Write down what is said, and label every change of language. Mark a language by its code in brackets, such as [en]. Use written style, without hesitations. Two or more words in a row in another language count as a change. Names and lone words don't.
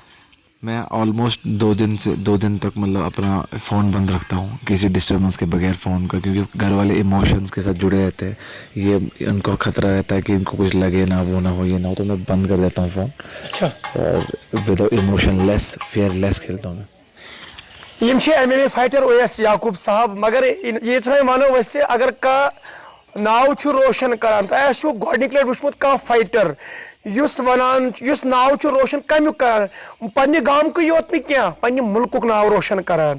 [ur] میں آلموسٹ 2 دن تک مطلب اپنا فون بند رکھتا ہوں, کسی ڈسٹربنس کے بغیر فون کا, کیونکہ گھر والے ایموشنس کے ساتھ جڑے رہتے ہیں. یہ ان کو خطرہ رہتا ہے کہ ان کو کچھ لگے نہ, وہ نہ ہو, یہ نہ ہو, تو میں بند کر دیتا ہوں فون. اچھا. [en] اور without emotion less fear less [ur] کھیلتا ہوں میں. [ks] یم چھِ MMA فائٹر اویس یعقوب صاحب, مگر یہ ونو ویسے اگر کانٛہہ ناو چھُ روشن کران, تۄہہِ آسِوٕ گۄڈنِکۍ لٹہِ وٕچھمُت کانٛہہ فایٹر یُس ونان یُس ناو چھُ روشن کمیُک کران, پننہِ گامکُے یوت نہٕ کینٛہہ پننہِ مُلکُک ناو روشن کران.